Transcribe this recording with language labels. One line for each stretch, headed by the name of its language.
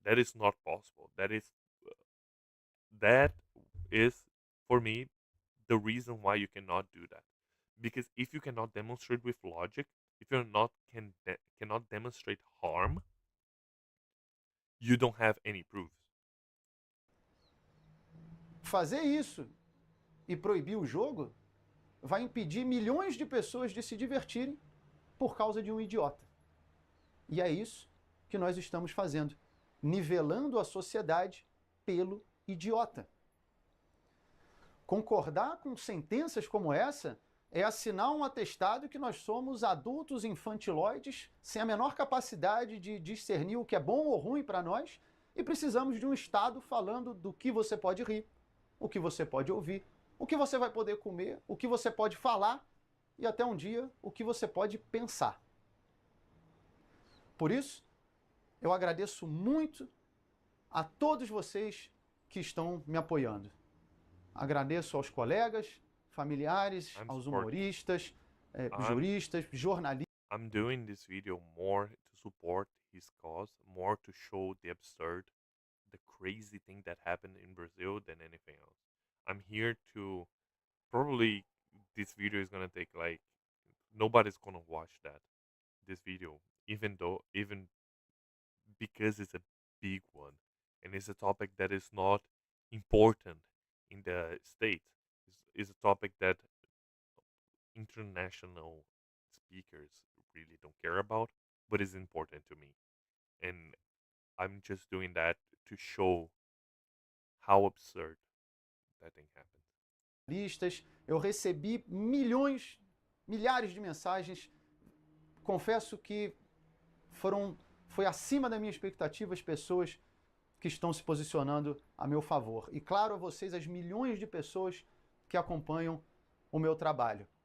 English: That is not possible. That is for me the reason why you cannot do that. Because if you cannot demonstrate with logic, if you're not cannot demonstrate harm, you don't have any proofs.
Portuguese: Fazer isso e proibir o jogo vai impedir milhões de pessoas de se divertirem por causa de um idiota. E é isso que nós estamos fazendo, nivelando a sociedade pelo idiota. Concordar com sentenças como essa é assinar um atestado que nós somos adultos infantiloides sem a menor capacidade de discernir o que é bom ou ruim para nós e precisamos de um Estado falando do que você pode rir, o que você pode ouvir, o que você vai poder comer, o que você pode falar e até um dia o que você pode pensar. Por isso, eu agradeço muito a todos vocês que estão me apoiando. Agradeço aos colegas, familiares, aos humoristas, juristas, jornalistas.
English: I'm doing this video more to support his cause, more to show the absurd, the crazy thing that happened in Brazil than anything else. I'm here to probably this video is gonna take like nobody's gonna watch this video, even because it's a big one and it's a topic that is not important in the States. It's a topic that international speakers really don't care about, but is important to me. And I'm just doing that to show how absurd that thing happened.
Portuguese: Eu recebi milhões, milhares de mensagens. Confesso que foi acima da minha expectativa as pessoas que estão se posicionando a meu favor. E claro, a vocês, as milhões de pessoas que acompanham o meu trabalho.